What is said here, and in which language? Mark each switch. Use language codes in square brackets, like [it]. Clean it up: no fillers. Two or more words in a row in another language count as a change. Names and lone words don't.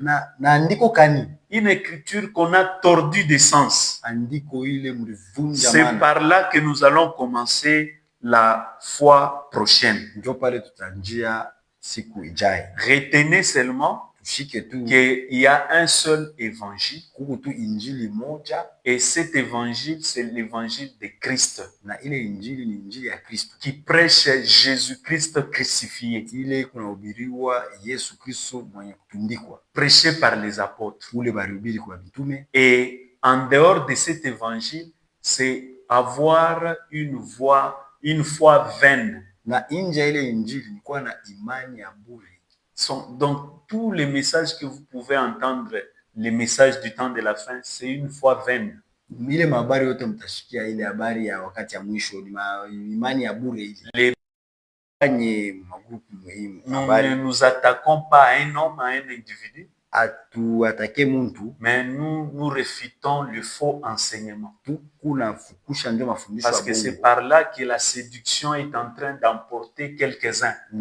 [fr] Une écriture qu'on a tordue de sens. C'est par là que nous allons commencer la fois prochaine. Retenez seulement qu'il y a un seul évangile. [sw] kuko tu injili moja, [fr] Et cet évangile, c'est l'évangile de Christ, [sw] na ile injili ni injili ya Kristo, [fr] qui prêche Jésus-Christ crucifié, [sw] ile kunahubiriwa Yesu Kristo mwenye kutundikwa, [fr] prêché par les apôtres. [sw] ule baribiri kwa mitume. [fr] Et en dehors de cet évangile, c'est avoir une foi vaine. [sw] Na nje ya ile injili ni kuwa na imani ya bure. [fr] Donc, tous les messages que vous pouvez entendre, les messages du temps de la fin, c'est une foi vaine. [sw] Ile habari yote mtashikia ile habari ya wakati ya mwisho ni imani ya bure ile. [fr] Nous ne nous attaquons pas à un homme, à un individu, [sw] atuatake muntu, [fr] mais nous réfutons le faux enseignement. Parce que c'est par là que la séduction est en train d'emporter quelques-uns.